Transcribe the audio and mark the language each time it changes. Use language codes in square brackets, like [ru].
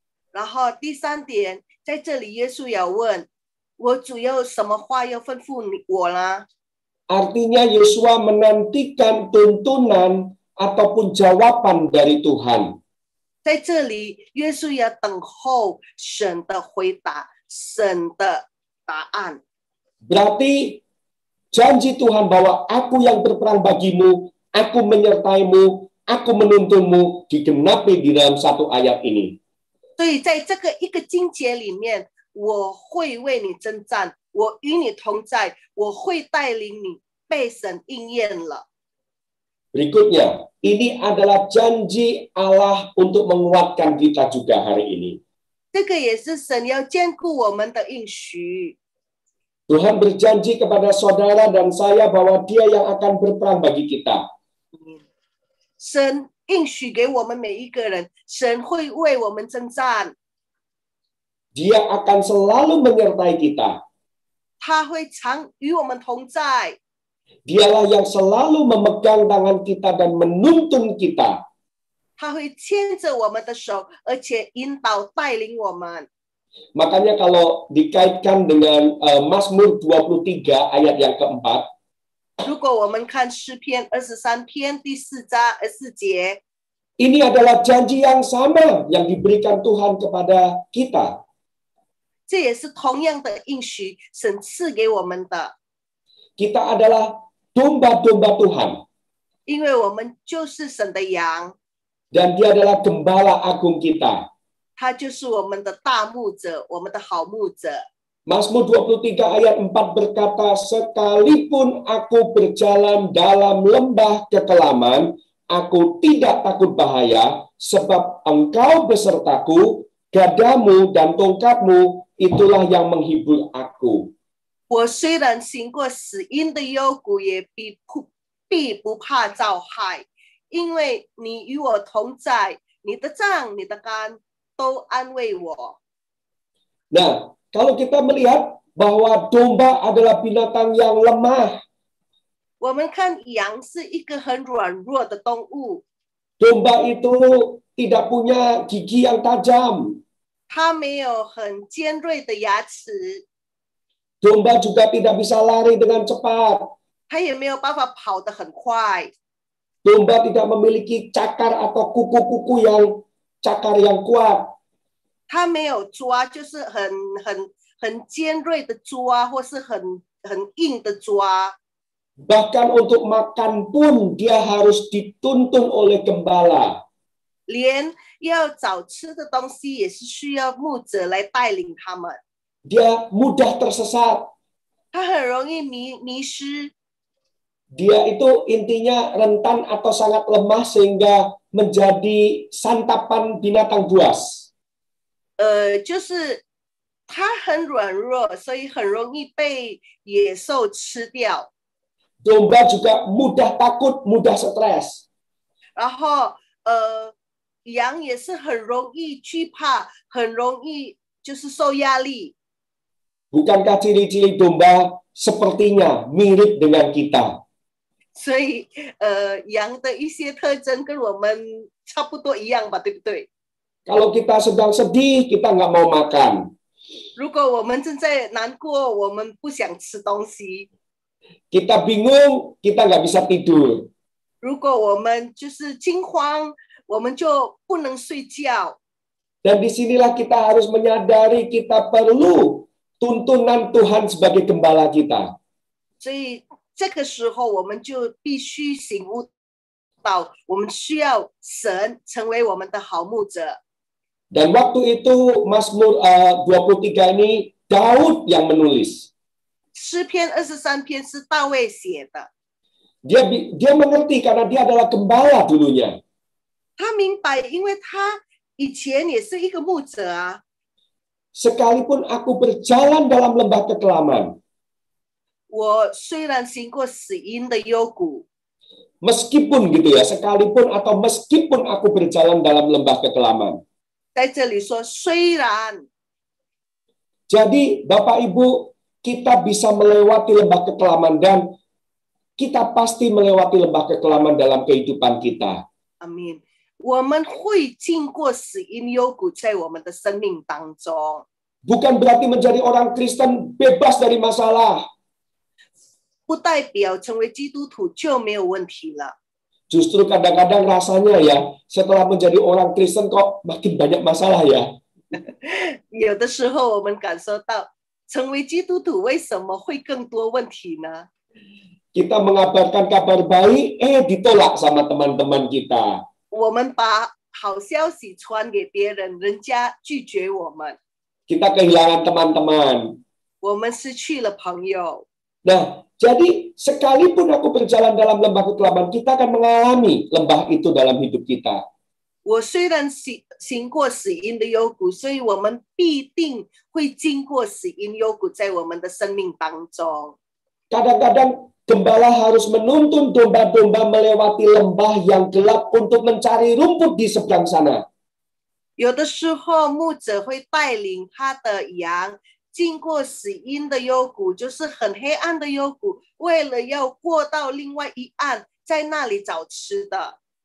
[zh] 然后第三点，在这里耶稣要问我主要什么话要吩咐我呢？ [id] Artinya Yosua menantikan tuntunan ataupun jawaban dari Tuhan. [zh] 在这里，约书亚等候神的回答，神的答案。 [id] Berarti janji Tuhan bahwa aku yang berperang bagimu, aku menyertaimu, aku menuntunmu digenapi di dalam satu ayat ini. [zh] 所以在这个一个经节里面，我会为你征战，我与你同在，我会带领你，被神应验了。 [id] Berikutnya, ini adalah janji Allah untuk menguatkan kita juga hari ini. [zh] 这个也是神要兼顾我们的应许。 [id] Tuhan berjanji kepada saudara dan saya bahwa Dia yang akan berperang bagi kita. [zh] 神应许给我们每一个人，神会为我们征战， [id] Dia akan selalu menyertai kita. [zh] 他会常与我们同在， [id] Dialah yang selalu memegang tangan kita dan menuntun kita. [zh] 他会牵着我们的手，而且引导带领我们。 [id] Makanya kalau dikaitkan dengan Mazmur 23 ayat yang keempat, [zh] 如果我们看诗篇23篇第4节， [id] ini adalah janji yang sama yang diberikan Tuhan kepada kita. [zh] 这也是同样的应许，神赐给我们的， [id] Kita adalah domba-domba Tuhan. [zh] 因为我们就是神的羊， [id] Dan Dia adalah gembala agung kita. [zh] 他就是我们的大牧者，我们的好牧者。 [id] Mazmur 23 ayat 4 berkata, sekalipun aku berjalan dalam lembah kekelaman, aku tidak takut bahaya, sebab engkau besertaku, gadamu dan tongkatmu, itulah yang menghibur aku. [zh] 我虽然行过死荫的幽谷，也必不怕遭害，因为你与我同在，你的杖、你的竿都安慰我。 [id] Nah, kalau kita melihat bahwa domba adalah binatang yang lemah, [zh] 我们看羊是一个很软弱的动物， [id] domba itu tidak punya gigi yang tajam. [zh] 它没有很尖锐的牙齿， [id] Domba juga tidak bisa lari dengan cepat. [zh] 它也没有办法跑得很快。 [id] Domba tidak memiliki cakar atau kuku-kuku yang cakar yang kuat. [zh] 它没有抓，就是很尖锐的抓，或是很硬的抓。 [id] Bahkan untuk makan pun dia harus dituntun oleh gembala. [zh] 连要找吃的东西也是需要牧者来带领他们。 [id] Dia mudah tersesat. [zh] 他很容易迷失， [id] Dia itu intinya rentan atau sangat lemah sehingga menjadi santapan binatang buas. [zh] 就是他很软弱，所以很容易被野兽吃掉。 [id] Domba juga mudah takut, mudah stres. [zh] 然后羊也是很容易惧怕，很容易就是受压力。 [id] Bukankah ciri-ciri domba sepertinya mirip dengan kita? [zh] 所以羊的一些特征跟我们差不多一样吧，对不对？ [id] Kalau kita sedang sedih, kita nggak mau makan. [zh] 如果我们正在难过，我们不想吃东西； [id] Kita bingung, kita nggak bisa tidur. [zh] 如果我们就是惊慌，我们就不能睡觉。 [id] Dan disinilah kita harus menyadari kita perlu tuntunan Tuhan sebagai gembala kita. [zh] 所以这个时候，我们就必须醒悟到，我们需要神成为我们的好牧者。 [id] Dan waktu itu Mazmur 23 ini Daud yang menulis. [zh] 诗篇23篇是大卫写的， [id] Dia mengerti karena dia adalah gembala dulunya. [zh] 他明白，因为他以前也是一个牧者啊。 [id] Sekalipun aku berjalan dalam lembah kekelaman, [zh] 我虽然行过死荫的幽谷， [id] meskipun gitu ya, sekalipun atau meskipun aku berjalan dalam lembah kekelaman. [zh] 在这里说虽然， [id] Jadi Bapak Ibu, kita bisa melewati lembah kekelaman dan kita pasti melewati lembah kekelaman dalam kehidupan kita. [zh] 阿们，我们会经过死荫幽谷，在我们的生命当中， [id] Bukan berarti menjadi orang Kristen bebas dari masalah. [zh] 不代表成为基督徒就没有问题了。 [id] Justru kadang-kadang rasanya ya, setelah menjadi orang Kristen kok makin banyak masalah ya. [zh] 有的时候我们感受到，成为基督徒为什么会更多问题呢？ [id] Kita mengabarkan kabar baik, ditolak sama teman-teman kita. [zh] 我们把好消息传给别人，人家拒绝我们， [id] Kita kehilangan teman-teman. [zh] 我们失去了朋友。 [id] Nah, jadi sekalipun aku berjalan dalam lembah kekelaman, kita akan mengalami lembah itu dalam hidup kita. [zh] 我虽然行过死荫的幽谷，所以我们必定会经过死荫幽谷，在我们的生命当中。 [id] Kadang-kadang gembala harus menuntun domba-domba melewati lembah yang gelap untuk mencari rumput di seberang sana. [zh] 有的时候，牧者会带领他的羊经过死荫的幽谷，就是很黑暗的幽谷，为了要过到另外一岸，在那里找吃的。